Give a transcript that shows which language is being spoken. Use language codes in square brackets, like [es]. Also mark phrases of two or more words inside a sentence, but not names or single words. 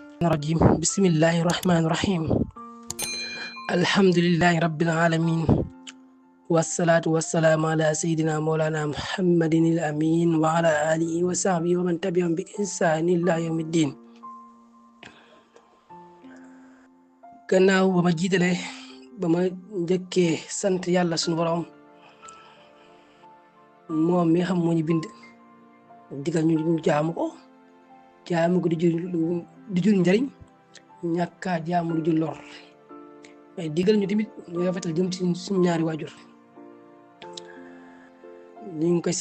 [ar] الرجيم بسم الله الرحمن الرحيم الحمد لله رب العالمين والصلاة والسلام على سيدنا مولانا محمد الأمين وعلى آله وصحبه ومن تبعهم بإحسان إلى يوم الدين. [wo] gannaaw ba ma jiitalee ba ma njëkkee sant yàlla sunu borom moom mi xam moo ñu bind digal ñu jaamu ko di jur njariñ ñàkkaa jaamu du jur lor mais digal ñu tamit ñu rafetal jëm ci suñu ñaari waajur ñu ngi koy